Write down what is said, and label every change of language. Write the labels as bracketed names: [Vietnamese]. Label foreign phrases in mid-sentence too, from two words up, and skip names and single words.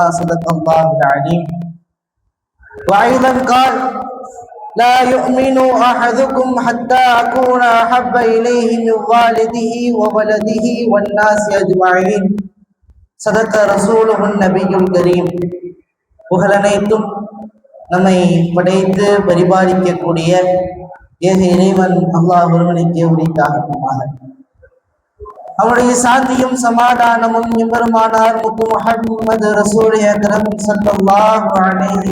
[Arabic] صدق الله العليم. وأيضا قال: لا يؤمن أحدكم حتى أكون أحب إليه من والده وولده والناس أجمعين. صدق رسوله النبي الكريم. [Tamil] புகழனைத்தும் நம்மை படைத்து பரிபாலிக்கக்கூடிய ஏக இறைவன் அல்லாஹ் ஒருவனுக்கே உரித்தாகுமாக. அவருடைய சாந்தியும் சமாதானமும் எம்பெருமானார் முத்து முஹம்மது [Arabic] رسول أكرم صلى الله عليه